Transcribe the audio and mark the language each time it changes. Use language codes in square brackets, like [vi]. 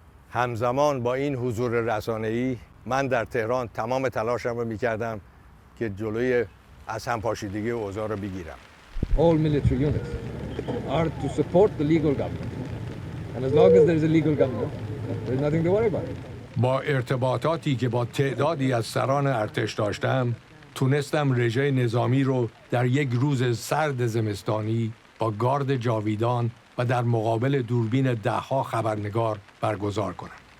[fa] همزمان با این حضور رسانه‌ای من در تهران تمام تلاشم رو می‌کردم که جلوی از هم پاشیدگی اوضاع رو بگیرم. [en] All military units are to support the legal government. And as long as there is a legal government, there is nothing to worry about. [fa] با ارتباطاتی که با تعدادی از سران ارتش داشتم، تونستم رژه نظامی رو در یک روز سرد زمستانی با گارد جاویدان و در مقابل دوربین 10 خبرنگار برگزار کنم.